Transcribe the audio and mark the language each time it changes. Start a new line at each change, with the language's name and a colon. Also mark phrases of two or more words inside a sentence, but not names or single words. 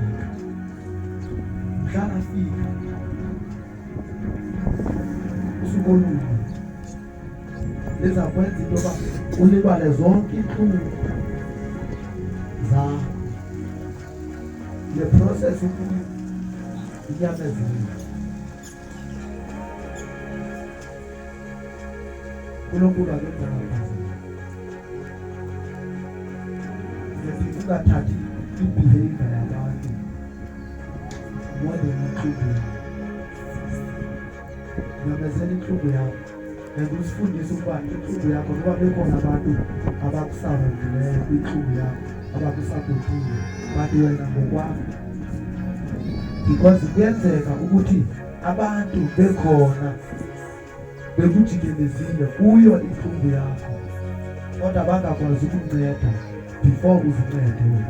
Xhosa: Mhla afika usuku olunye liza kwenza into yoba ulibale zonke iintlungu zakho. Le process ukuthi inyamezele uNkulunkulu akenzanga phasi. Ungathathi i-behavior yabantu
English: more than
Xhosa: intlungu yakho. Nyamezela intlungu yakho and usifundise ukuba intlungu yakho noba bekhona abantu abakusarundileyo kwintlungu yakho abakusapotile, but wena ngokwakho, because kuyenzeka ukuthi abantu bekhona bekujikelezile kuyo intlungu yakho kodwa bangakwazi ukunceda before uzincede wena.